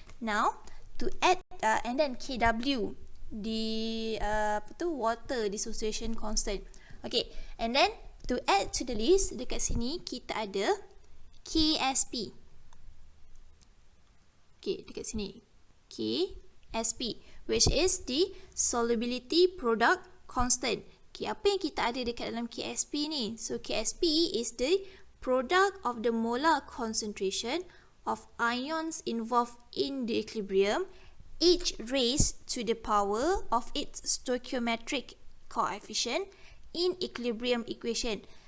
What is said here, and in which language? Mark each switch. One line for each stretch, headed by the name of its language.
English: Now, to add, and then KW, the water dissociation constant. Okay, and then to add to the list, dekat sini kita ada KSP. Okay, dekat sini KSP, which is the solubility product constant.
Malay: Okay, apa yang kita ada dekat dalam KSP ni?
English: So, KSP is the product of the molar concentration of ions involved in the equilibrium, each raised to the power of its stoichiometric coefficient in equilibrium equation.